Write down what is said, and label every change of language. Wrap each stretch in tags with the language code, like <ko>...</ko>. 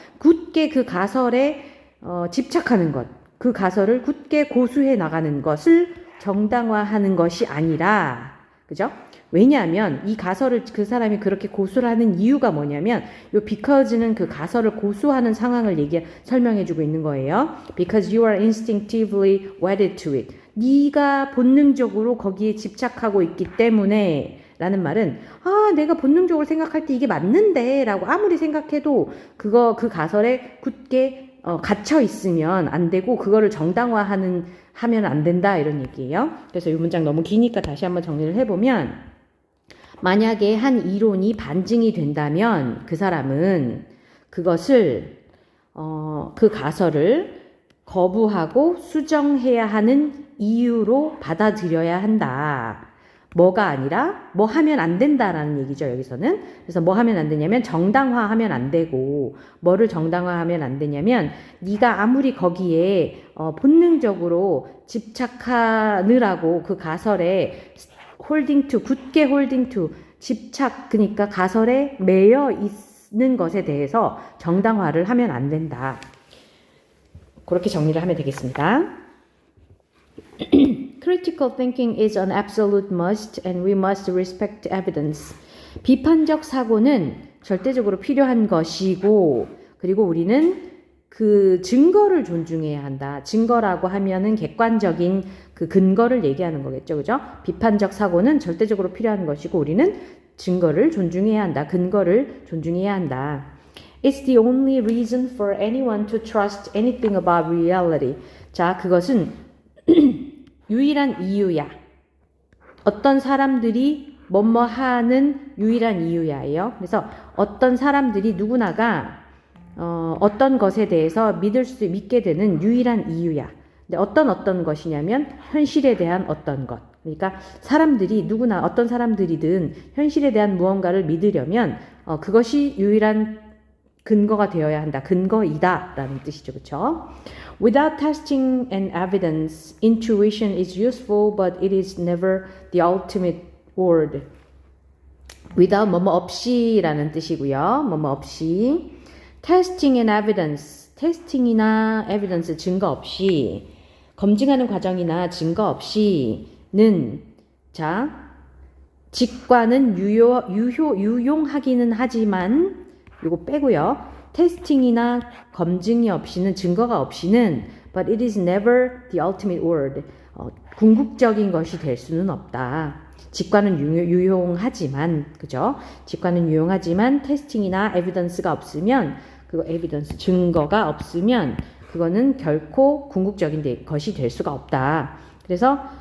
<ko>굳게 그 가설에 집착하는 것. 그 가설을 굳게 고수해 나가는 것을 정당화하는 것이 아니라 그죠? 왜냐하면 이 가설을 그 사람이 그렇게 고수를 하는 이유가 뭐냐면 요 because는 그 가설을 고수하는 상황을 설명해주고 있는 거예요.</ko> <en>Because you are instinctively wedded to it.</en> <ko>네가 본능적으로 거기에 집착하고 있기 때문에 라는 말은 내가 본능적으로 생각할 때 이게 맞는데 라고 아무리 생각해도 그 가설에 굳게 갇혀 있으면 안 되고 그거를 정당화하면 안 된다 이런 얘기예요. 그래서 이 문장 너무 기니까 다시 한번 정리를 해보면 만약에 한 이론이 반증이 된다면 그 사람은 그것을 그 가설을 거부하고 수정해야 하는 이유로 받아들여야 한다. 뭐가 아니라 뭐 하면 안 된다라는 얘기죠. 여기서는. 그래서 뭐 하면 안 되냐면 정당화하면 안 되고 뭐를 정당화하면 안 되냐면 네가 아무리 거기에 본능적으로 집착하느라고 그 가설에 holding to, 굳게 holding to, 집착, 그러니까 가설에 매여 있는 것에 대해서 정당화를 하면 안 된다. 그렇게 정리를 하면 되겠습니다.</ko> <en>Critical thinking is an absolute must and we must respect evidence.</en> <ko>비판적 사고는 절대적으로 필요한 것이고 그리고 우리는 그 증거를 존중해야 한다. 증거라고 하면은 객관적인 그 근거를 얘기하는 거겠죠. 그죠? 비판적 사고는 절대적으로 필요한 것이고 우리는 증거를 존중해야 한다. 근거를 존중해야 한다.</ko> <en>It's the only reason for anyone to trust anything about reality.</en> <ko>자, 그것은 유일한 이유야. 어떤 사람들이 뭐뭐 하는 유일한 이유야예요. 그래서 어떤 사람들이 누구나가 어떤 것에 대해서 믿게 되는 유일한 이유야. 근데 어떤 것이냐면 현실에 대한 어떤 것. 그러니까 사람들이 누구나 어떤 사람들이든 현실에 대한 무언가를 믿으려면 그것이 유일한 근거가 되어야 한다. 근거이다 라는 뜻이죠. 그렇죠?</ko> <en>Without testing and evidence, intuition is useful, but it is never the ultimate word.</en> <ko>Without 뭐뭐 없이라는 뜻이고요. 뭐뭐 없이.</ko> <en>Testing and evidence,</en> <ko>테스팅이나 evidence 증거 없이, 검증하는 과정이나 증거 없이는 자 직관은 유용하기는 하지만 이거 빼고요. 테스팅이나 검증이 없이는 증거가 없이는</ko> <en>but it is never the ultimate word.</en> <ko>궁극적인 것이 될 수는 없다. 직관은 유용하지만 그죠? 직관은 유용하지만 테스팅이나 에비던스가 없으면 그거 에비던스 증거가 없으면 그거는 결코 궁극적인 것이 될 수가 없다. 그래서</ko>